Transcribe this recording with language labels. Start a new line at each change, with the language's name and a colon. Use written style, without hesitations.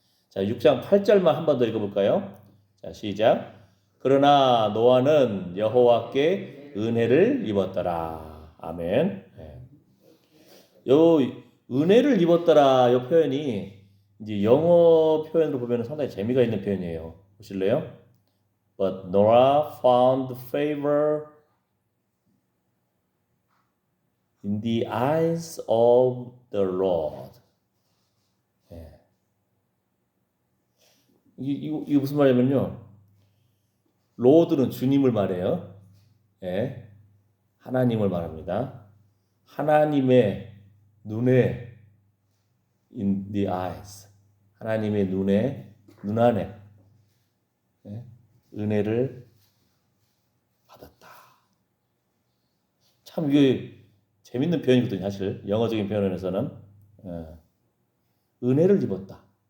Korean: 자, 6장 8절만 한 번 더 읽어볼까요? 자, 시작. 그러나 노아는 여호와께 은혜를 입었더라. 아멘. 네. 요 은혜를 입었더라 요 표현이 이제 영어 표현으로 보면 상당히 재미가 있는 표현이에요. 보실래요?
English: But Noah found favor in the eyes of the Lord.
Korean: 네. 이게 무슨 말이냐면요. 로드는 주님을 말해요. 예. 하나님을 말합니다. 하나님의 눈에
English: in the eyes.
Korean: 하나님의 눈에 눈 안에 은혜를 받았다. 참 이게 재밌는 표현이거든요. 사실 영어적인 표현에서는 은혜를 입었다.